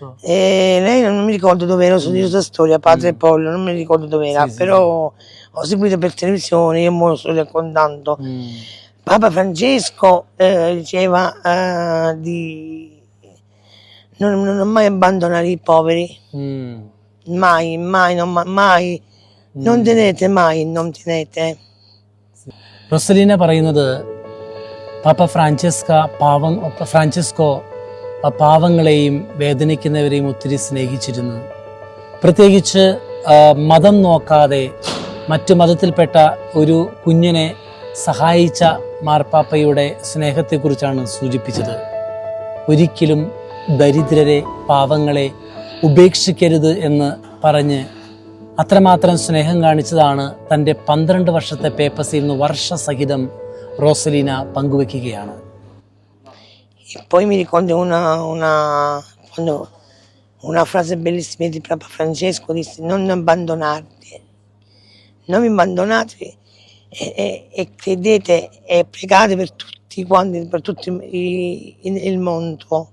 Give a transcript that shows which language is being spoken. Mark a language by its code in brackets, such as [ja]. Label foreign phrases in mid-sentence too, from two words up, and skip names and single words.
[it] Lei non mi ricordo dove era, so di questa storia, padre Pollo, non mi ricordo dove era, sì, però ho seguito per televisione, io me lo sto raccontando. Papa Francesco diceva di non mai abbandonare i poveri, mai, non tenete mai, non tenete. [ml] റൊസലീന പറയുന്നത് പാപ്പ ഫ്രാൻസിസ്കോ പാവങ്ങളെയും വേദനിക്കുന്നവരെയും ഒത്തിരി സ്നേഹിച്ചിരുന്നു. പ്രത്യേകിച്ച് മതം നോക്കാതെ മറ്റു മതത്തിൽപ്പെട്ട ഒരു കുഞ്ഞിനെ സഹായിച്ച മാർപ്പാപ്പയുടെ സ്നേഹത്തെക്കുറിച്ചാണ് സൂചിപ്പിച്ചത്. ഒരിക്കലും ദരിദ്രരെ, പാവങ്ങളെ ഉപേക്ഷിക്കരുത് എന്ന് പറഞ്ഞ് അത്രമാത്രം സ്നേഹം കാണിച്ചതാണ് തൻ്റെ 12 വർഷത്തെ പേപ്പസിൽ നിന്ന് വർഷസഹിതം റോസലീന പങ്കുവെക്കുകയാണ്. [it] E poi mi ricordo una frase bellissima di Papa Francesco, disse non abbandonate, non mi abbandonate e credete e pregate per tutti quanti, per tutto il mondo.